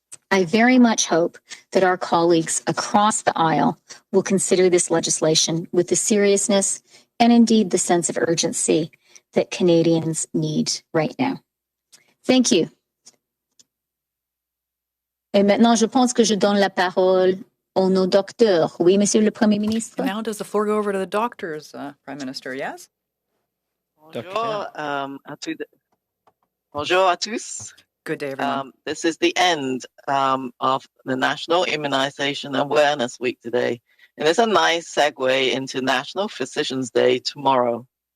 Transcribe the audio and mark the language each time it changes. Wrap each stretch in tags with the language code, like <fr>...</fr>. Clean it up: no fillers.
<en>I very much hope that our colleagues across the aisle will consider this legislation with the seriousness and indeed the sense of urgency that Canadians need right now. Thank you.</en> <fr>Et maintenant, je pense que je donne la parole à nos docteurs. Oui, Monsieur le Premier ministre.</fr> <en>And now does the floor go over to the doctors, Prime Minister? Yes?</en> <fr>Bonjour, bonjour à tous.</fr> <en>Good day, everyone. This is the end of the National Immunization Awareness Week today. And it's a nice segue into National Physicians Day tomorrow.</en>